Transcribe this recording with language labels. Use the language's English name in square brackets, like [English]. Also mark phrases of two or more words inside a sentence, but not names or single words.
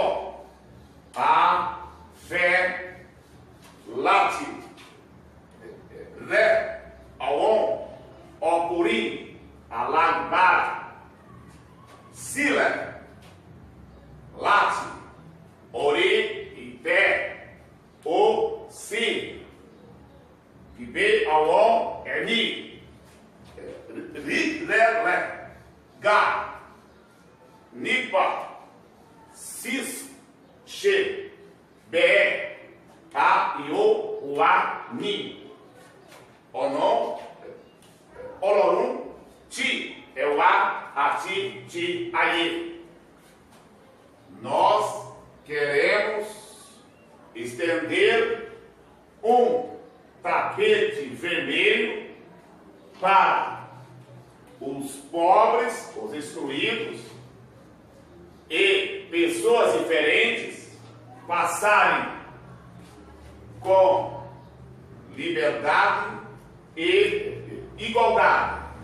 [Yoruba] A fẹ́ láti rẹ àwọn ọkùnrin alágbára sílẹ̀ láti orí ìtẹ́ ó sì gbé àwọn ẹ̀mí rẹ̀ ga nípa ṣe bẹ́ẹ̀ a yóò wà ní ọ̀nà Ọlọ́run tí ẹwà àti ti ayé. [Portuguese] Nós queremos estender tapete vermelho para os pobres, os excluídos e pessoas diferentes passarem com liberdade e igualdade.